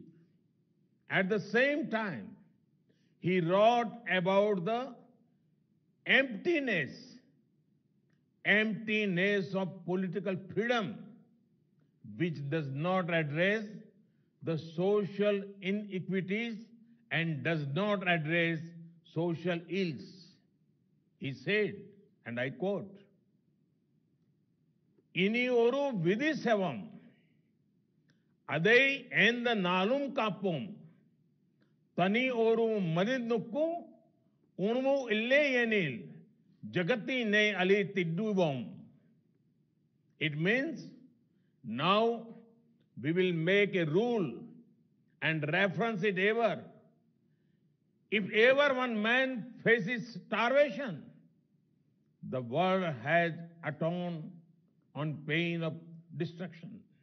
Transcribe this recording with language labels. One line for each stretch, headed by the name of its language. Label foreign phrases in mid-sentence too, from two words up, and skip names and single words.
English: At the same time, he wrote about the emptiness of political freedom, which does not address the social inequities and does not address social ills. He said, and I quote,
Tamil: "இனி ஒரு விதிசெய்வோம், அதை எந்த நாளும் காப்போம், தனி ஒரு மனிதனுக்கு, உணவு இல்லை எனில், ஜகத்தி னை அழி த்திடுவோம்."
English: It means, now we will make a rule and reference it ever. If ever one man faces starvation, the world has atoned on pain of destruction.